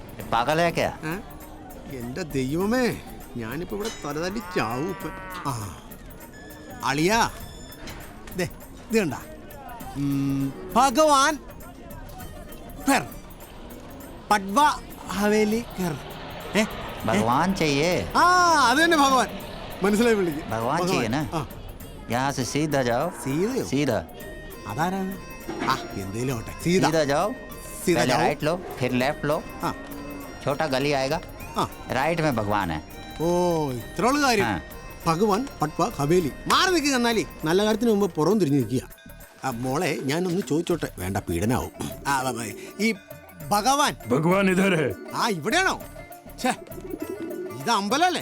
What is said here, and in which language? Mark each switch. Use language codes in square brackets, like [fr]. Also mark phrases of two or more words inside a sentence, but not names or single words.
[ml] എന്റെ ദൈവമേ, ഞാനിപ്പോ ഇവിടെ തലതല്ലി ചാവും ഇപ്പൊ. ആ അളിയാ, ഇത് കണ്ട ഭഗവാൻ പട്വ ഹവേലി [hi] भगवान चाहिए। [ml] ആ അത് തന്നെ ഭഗവാൻ. മനസ്സിലായി വിളിക്കും. [hi] भगवान चाहिए ना? यहाँ से सीधा जाओ। सीधा [ml] അതാരാണ്? ആ എന്തേലും ഓട്ടെ. [hi] सीधा जाओ, सीधा पहले जाओ। राइट लो, फिर लेफ्ट लो, छोटा गली आएगा, राइट में भगवान है। [ml] ഓ ഇത്രയുള്ള കാര്യം. ഭഗവാൻ പട്വ ഹവേലി. മാറി നിൽക്കുക. എന്നാലേ നല്ല കാര്യത്തിന് മുമ്പ് പുറം തിരിഞ്ഞു നിൽക്കുക. മോളെ ഞാനൊന്ന് ചോദിച്ചോട്ടെ? വേണ്ട, പീഡനാവും. ഈ ഭഗവാൻ ഇതേ ആ ഇവിടെയാണോ? ഇത് അമ്പലല്ലേ?